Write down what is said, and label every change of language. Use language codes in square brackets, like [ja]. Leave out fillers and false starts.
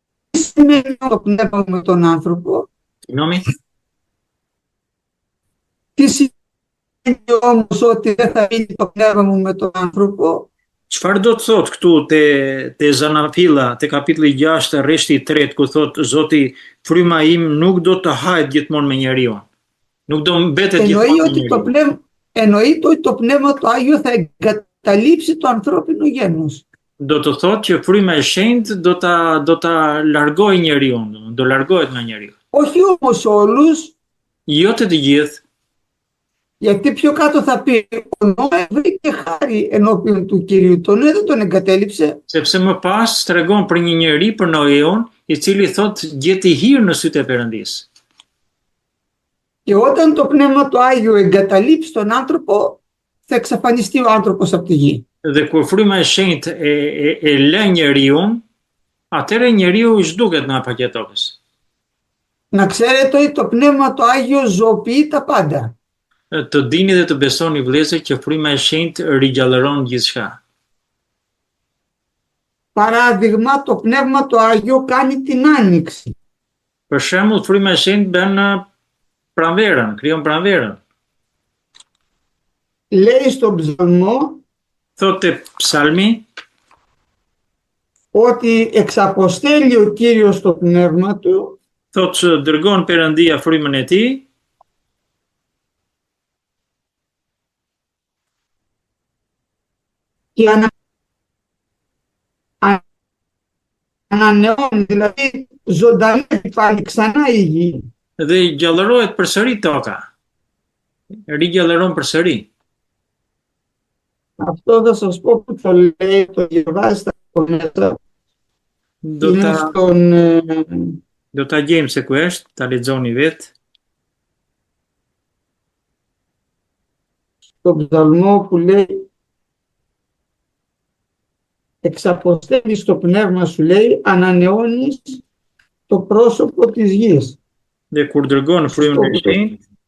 [el] Τι σημαίνει το πνεύμα με τον άνθρωπο? Nomi? Τι σημαίνει όμως ότι δεν θα μείνει το πνεύμα μου με τον άνθρωπο? [sq] Çfarë do të thotë këtu te Zanafilla, te kapitulli 6, rreshti 3, ku thotë Zoti, fryma im nuk do të hahet gjithmonë me njeriu. Nuk do mbetet gjithmonë me njeriu. [el] Εννοείται ότι το πνεύμα του Άγιο θα εγκαταλείψει το ανθρώπινο γένος. [sq] Do të thotë që fryma e shenjtë do ta largojë njeriu, do largohet nga njeriu. [el] Όχι όμως όλους. [sq] Jo të gjithë. [el] Γιατί πιο κάτω θα πει ο Νόε βρήκε χάρη ενώπιον του Κυρίου. Το Νόε δεν τον εγκατέλειψε. [sq] Sepse më pas tregon për një njeri, për Noeun, i cili thotë gjeti hir në sytë e Perëndisë. [el] Και όταν το πνεύμα του Άγιο εγκαταλείψει τον άνθρωπο, θα εξαφανιστεί ο άνθρωπος από τη γη. [sq] Dhe kur fryma e shenjtë e lë njeriu, atëherë njeriu i zhduket nga paqja e tokës. [el] Να ξέρετε ότι το Πνεύμα το Άγιο ζωοποιεί τα πάντα. [sq] Të dini dhe të besoni vëllezër që fryma e shenjtë rigjallëron gjithçka. [el] Παράδειγμα, το Πνεύμα το Άγιο κάνει την άνοιξη. [sq] Për shembull, fryma e shenjtë bën pranverën, krijon pranverën. [el] Λέει στον ψαλμό [sq] Thotë psalmi [el] ότι εξαποστέλει ο Κύριος το Πνεύμα Του [sq] thotë që dërgon Perëndia frymën e tij [el] και ανανεώνει, δηλαδή ζωντανεύει πάλι ξανά η γη. [sq] dhe gjallërohet përsëri toka. Rigjallëron përsëri. [el] Αυτό θα σας πω που το λέει, το διαβάζετε από μέσα. Είναι στον... [sq] Do ta gjejmë se ku është, ta lexoni vetë. [el] Στον ψαλμό που λέει εξαποστέλεις το πνεύμα σου, λέει, ανανεώνεις το πρόσωπο της γης. [sq] Dhe kur dërgon frymën e shenjtë,